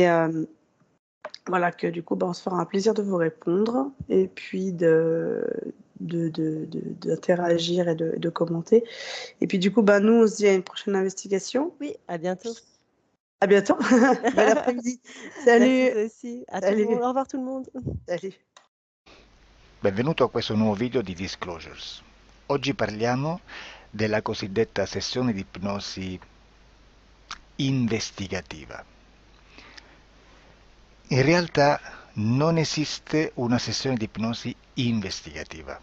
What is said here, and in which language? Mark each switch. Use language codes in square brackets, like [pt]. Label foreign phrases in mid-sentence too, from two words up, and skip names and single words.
[fr] Mais voilà, que du coup, bah, on se fera un plaisir de vous répondre et puis d'interagir et de commenter. Et puis du coup, bah, nous, on se dit à une prochaine investigation. Oui, à bientôt. À bientôt. Bel après-midi. Merci Salut. toi aussi. À tout le monde. Salut. Au revoir tout le monde. Salut. [it] Benvenuto a questo nuovo video di Disclosures. Oggi parliamo della cosiddetta sessione di ipnosi investigativa. In realtà non esiste una sessione di ipnosi investigativa.